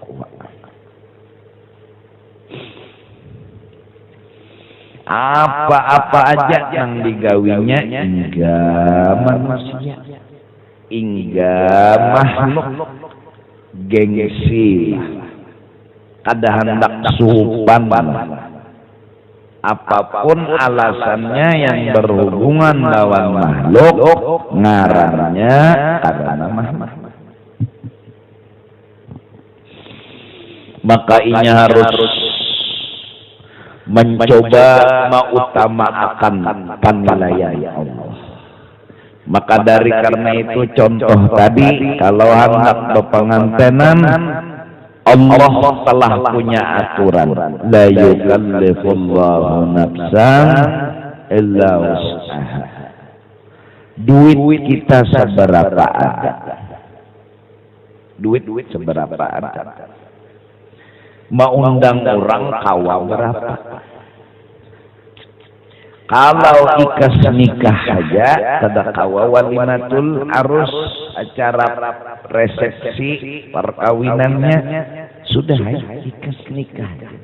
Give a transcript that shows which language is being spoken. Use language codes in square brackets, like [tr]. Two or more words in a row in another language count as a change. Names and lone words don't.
[bjn] Apa-apa aja yang digawinya hingga manusia, hingga makhluk, gengsi, kada hendak supan. Apapun alasannya yang berhubungan lawan makhluk, ngarannya karena makhluk. [id] Maka ini harus mencoba mengutamakan penilaian Allah. Maka dari karena itu contoh tadi, kalau hendak berpengantenan, Allah telah punya aturan, [ar] لا يكلف الله نفسا إلا وسعها. [id] Duit kita seberapa ada, duit seberapa ada. [bjn] Mau undang orang kawa berapa? Kalau ikas nikah saja, kada kawa [ar] وليمة العروس, [bjn] acara resepsi perkawinannya sudah ikas nikah.